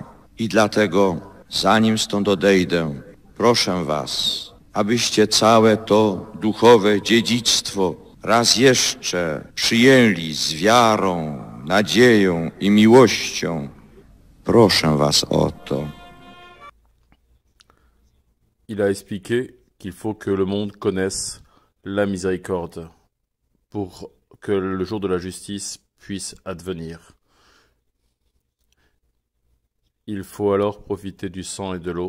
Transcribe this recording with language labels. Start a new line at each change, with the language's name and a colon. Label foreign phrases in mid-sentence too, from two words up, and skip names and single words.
Polish: I dlatego, zanim stąd odejdę, proszę was, abyście całe to duchowe dziedzictwo raz jeszcze przyjęli z wiarą, nadzieją i miłością. Proszę was o to.
French: Il a expliqué qu'il faut que le monde connaisse la miséricorde pour que le jour de la justice puisse advenir. Il faut alors profiter du sang et de l'eau.